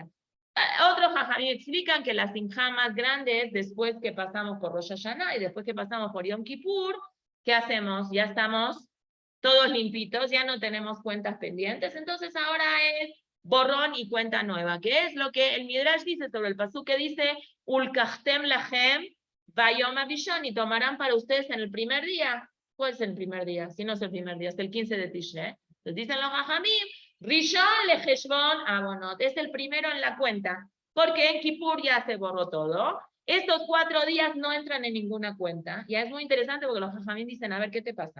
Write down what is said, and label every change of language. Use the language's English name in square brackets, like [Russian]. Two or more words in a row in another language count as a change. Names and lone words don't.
[Spanish] Otros jajamí explican que la sinjá más grande es después que pasamos por Rosh Hashanah y después que pasamos por Yom Kippur. ¿Qué hacemos? Ya estamos todos limpitos, ya no tenemos cuentas pendientes, entonces ahora es borrón y cuenta nueva, que es lo que el Midrash dice sobre el pasuk que dice, [Hebrew] ולקחתם לכם ביום הראשון, [Spanish] y tomarán para ustedes en el primer día. ¿Cuál es el primer día? Si no es el primer día, es el 15 de Tishrei. Entonces dicen los jajamim, [Hebrew] ראשון לחשבון עוונות, [Spanish] es el primero en la cuenta, porque en Kippur ya se borró todo. estos 4 días no entran en ninguna cuenta. Ya es muy interesante porque los jajamín dicen, a ver, ¿qué te pasa?